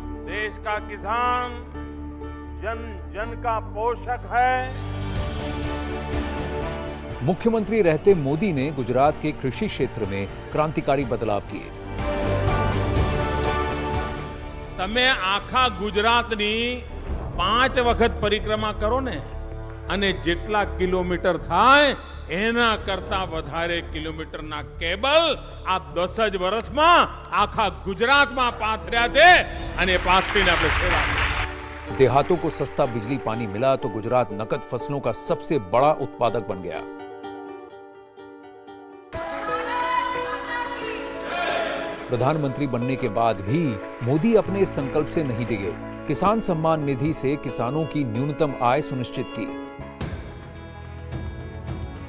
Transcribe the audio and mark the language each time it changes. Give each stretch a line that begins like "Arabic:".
Hindi: देश का किसान जन जन का पोषक है। मुख्यमंत्री रहते मोदी ने गुजरात के कृषि क्षेत्र में क्रांतिकारी बदलाव किए।
Gujarati: તમે આખા ગુજરાતની 5 વખત પરિક્રમા કરો ને, અને જેટલા કિલોમીટર થાય એના કરતા વધારે કિલોમીટરના કેબલ આ 10 જ વર્ષમાં આખા ગુજરાતમાં પાથર્યા છે, અને પાથરીને આપણે સેવા કરી।
Hindi: देहातों को सस्ता बिजली पानी मिला तो गुजरात नकद फसलों का सबसे बड़ा उत्पादक बन गया। प्रधानमंत्री बनने के बाद भी मोदी अपने इस संकल्प से नहीं डिगे। किसान सम्मान निधि से किसानों की न्यूनतम आय सुनिश्चित की।